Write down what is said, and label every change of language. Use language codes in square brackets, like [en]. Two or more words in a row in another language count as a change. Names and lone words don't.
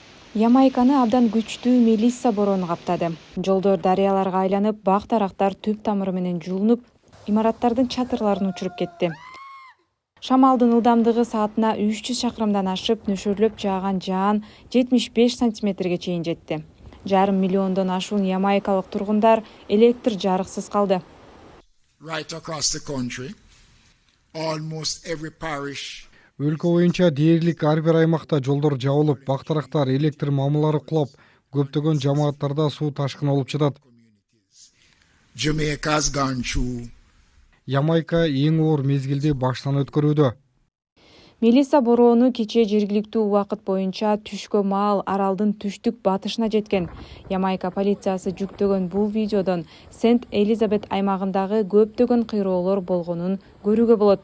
[ky] Ямайканы абдан күчтүү Мелисса бороону каптады. Жолдор дарыяларга айланып, бак-дарактар түп тамыры менен жуулунуп, имараттардын чатырларын учуруп кетти. Шамалдын ылдамдыгы саатына 300 шакырымдан ашып, нөшөрлөп жааган жаан 75 сантиметрге чейин жетти. 1,5 миллиондон ашуун ямайкалык тургундар электр жарыксыз калды. [en] Right across the country, almost every parish [ky] Өлкө боюнча дээрлик ар бир аймакта жолдор жабылып, бак-дарактар, электр мамылары кулап, көптөгөн жамааттарда суу ташкыны болуп жатат. [en] Jamaica has gone through. [ky] Ямайка эң оор мезгилди баштан өткөрүүдө. Мелисса бороону кечээ жергиликтүү убакыт боюнча түшкө маал аралдын түштүк батышына жеткен. Ямайка полициясы жүктөгөн бул видеодон Сент-Элизабет аймагындагы көптөгөн кыйроолор болгонун көрүүгө болот.